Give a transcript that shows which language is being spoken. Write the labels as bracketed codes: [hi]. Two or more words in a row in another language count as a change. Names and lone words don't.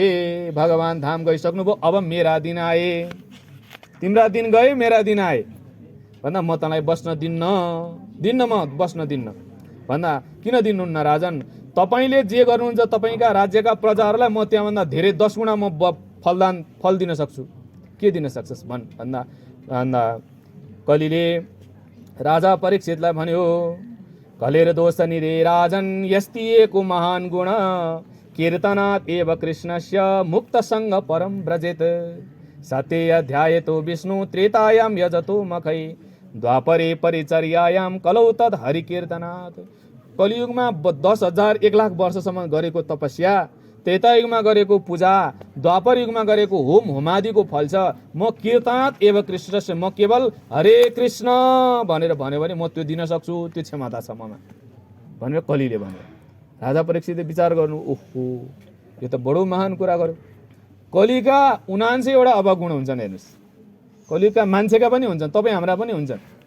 [ne] भगवान धाम गइसक्नुभयो, अब मेरा दिन आए। तिम्रा दिन गए, मेरा दिन आए भन्दा म तँलाई बस्न दिन्न म बस्न दिन्न भन्दा किन दिनुहुन्न राजन? तपाईले जे गर्नुहुन्छ तपाईका राज्यका प्रजाहरूलाई म त्यहाँभन्दा धेरै 10 गुणा म फल दिन सक्छु। के दिन सक्छस् भन् भन्दा कलीले राजा परीक्षितलाई भन्यो, [sa] कलेर दोष निरे राजन यस्तिएको महान गुण कीर्तनात् एव कृष्णस्य मुक्त संग परम ब्रजेत। सत्य ध्यायतो विष्णु त्रेतायां यजतो मखै द्वापरे परिचर्यायां कलौ तद् हरिकीर्तनात्। [ne] कलियुगमा 10,000 1,00,000 वर्षसम्म गरेको तपस्या, त्रेतायुगमा गरेको पूजा, द्वापर युगमा गरेको होम होमादिको फल छ। म [sa] कीर्तनात् एव कृष्णस्य, [ne] म केवल हरे कृष्ण भनेर भन्यो भने म त्यो दिन सक्छु, त्यो क्षमता छ ममा भनेर कलिले भन्यो। राजा परीक्षितले विचार गर्नु, ओहो यो त बडो महान कुरा गर्यो। कलिका 79 वटा अवगुण हुन्छन्। हेर्नुहोस्, कलिका मान्छेका पनि हुन्छन्, तपाईँ हाम्रा पनि हुन्छन्।